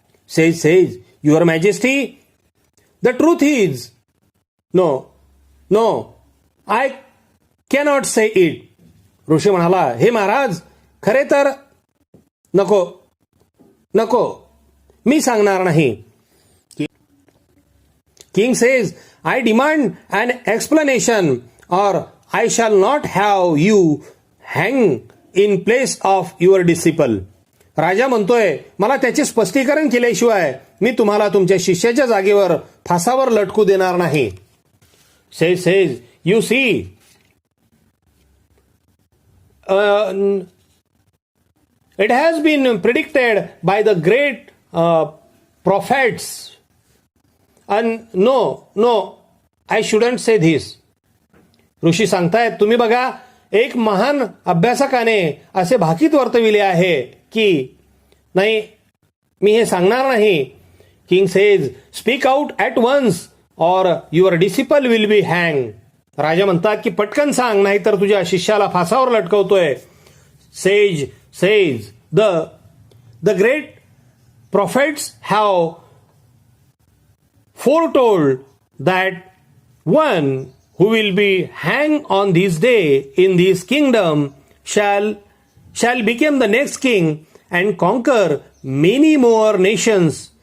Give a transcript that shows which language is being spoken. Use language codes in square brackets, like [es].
[en] Says, your majesty, the truth is no, I cannot say it. [mr] ऋषी म्हणाला, हे महाराज, खरे तर नको, मी सांगणार नाही. [en] King says, I demand an explanation or I shall not have you hang in place of your disciple. [mr] राजा म्हणतोय, मला त्याचे स्पष्टीकरण केल्याशिवाय मी तुम्हाला तुमच्या शिष्याच्या जागेवर फासावर लटकू देणार नाही. [en] Says you see, it has been predicted by the great prophets. And no, I shouldn't say this. [mr] ऋषी सांगतायत, तुम्ही बघा, एक महान अभ्यासकाने असे भाकीत वर्तविले आहे की नाही, मी हे सांगणार नाही. [en] King says, speak out at once or your disciple will be hang. [mr] राजा म्हणतात की पटकन सांग, नाही तर तुझ्या शिष्याला फासावर लटकवतोय. [en] Says says, the great prophets have foretold that one who will be hanged on this day in this kingdom shall become the next king and conquer many more nations.